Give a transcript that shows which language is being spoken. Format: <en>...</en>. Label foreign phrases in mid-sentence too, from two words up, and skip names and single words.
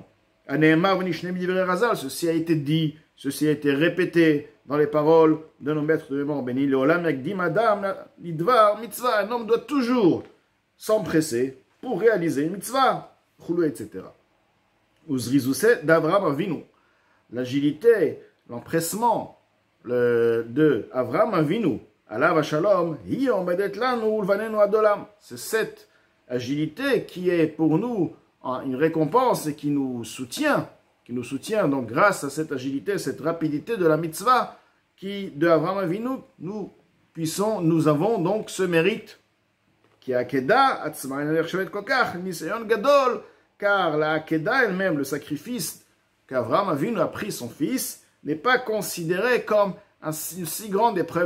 <fr>Ceci a été dit, ceci a été répété dans les paroles de nos maîtres de mémoire bénis. Un homme doit toujours s'empresser pour réaliser une mitzvah, etc.</fr> <he>וזריזותו של אברהם אבינו.</he> <fr>L'agilité, l'empressement de Avram Avinu,</fr> <he>עליו השלום היא עומדת לנו ולבנינו עד עולם.</he> <fr>C'est cette agilité qui est pour nous une récompense et qui nous soutient. Donc grâce à cette agilité, cette rapidité de la mitzvah de Avraham Avinu, nous avons donc ce mérite qui est Akeda,</fr> <he>ניסיון גדול,</he> <fr>car la Akeda elle-même, le sacrifice qu'Avraham Avinu a pris son fils, n'est pas considéré comme une si grande épreuve.</fr>